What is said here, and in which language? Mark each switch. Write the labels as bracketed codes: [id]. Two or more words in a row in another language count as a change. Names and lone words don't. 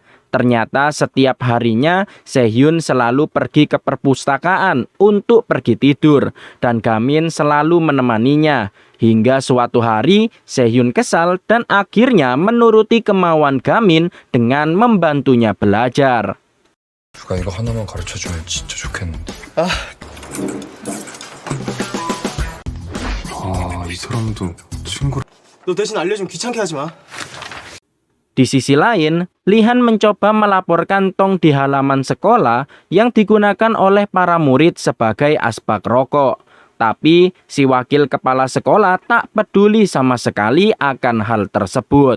[id] Ternyata setiap harinya Sehyun selalu pergi ke perpustakaan untuk pergi tidur dan Gamin selalu menemaninya. Hingga suatu hari Sehyun kesal dan akhirnya menuruti kemauan Gamin dengan membantunya belajar. [ko] 누가 이거 하나만 가르쳐주면 진짜 좋겠는데. 이 사람도 친구. 너 대신 알려주면 귀찮게 하지 마. [id] Di sisi lain, Lihan mencoba melaporkan tong di halaman sekolah yang digunakan oleh para murid sebagai asbak rokok. Tapi si wakil kepala sekolah tak peduli sama sekali akan hal tersebut.